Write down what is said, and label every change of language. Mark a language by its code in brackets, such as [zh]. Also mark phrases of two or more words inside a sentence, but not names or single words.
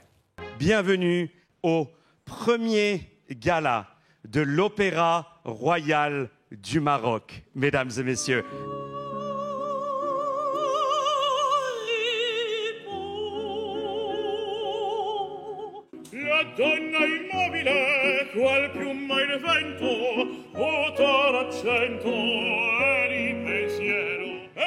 [fr] Bienvenue au premier gala de l'Opéra Royal du Maroc, mesdames et messieurs. [it] La donna immobile, qual piuma il vento, vuoto l'accento e il pensiero.